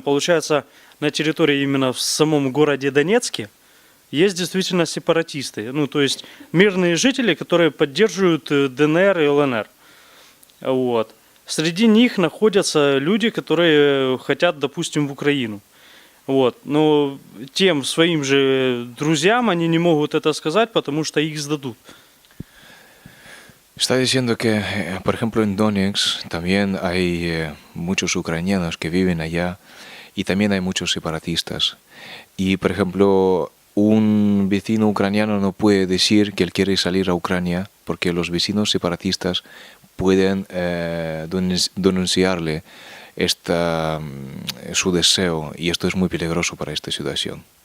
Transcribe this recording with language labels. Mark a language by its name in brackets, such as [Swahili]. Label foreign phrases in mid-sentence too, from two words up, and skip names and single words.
[Russian] Получается, на территории именно в самом городе Донецке есть действительно сепаратисты, ну, то есть мирные жители, которые поддерживают ДНР и ЛНР. Вот. Среди них находятся люди, которые хотят, допустим, в Украину. Вот. Но тем своим же друзьям они не могут это сказать, потому что их сдадут. [Spanish] Está diciendo que, por ejemplo, en Donetsk también hay muchos ucranianos que viven allá y también hay muchos separatistas. Y, por ejemplo, un vecino ucraniano no puede decir que él quiere salir a Ucrania porque los vecinos separatistas pueden denunciarle su deseo, y esto es muy peligroso para esta situación.